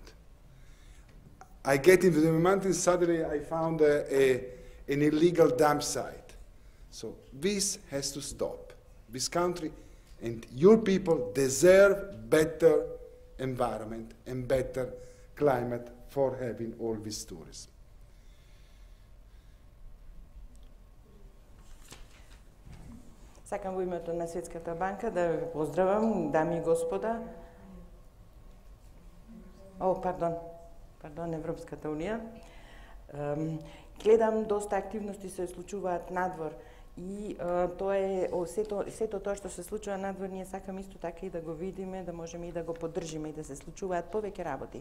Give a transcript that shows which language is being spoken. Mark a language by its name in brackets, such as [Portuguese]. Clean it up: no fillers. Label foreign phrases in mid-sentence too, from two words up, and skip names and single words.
[English] I get into the mountains, suddenly I found an illegal dump site. So this has to stop. This country and your people deserve better environment and better climate for having all this tourism. [Macedonian] Сакам во името на Светската банка да ви поздравам, дами и господа. Пардон, Европската Унија. Гледам доста активности се случуваат надвор и тоа е сето тоа што се случува надвор, ние сакаме исто така и да го видиме, да можеме и да го поддржиме и да се случуваат повеќе работи.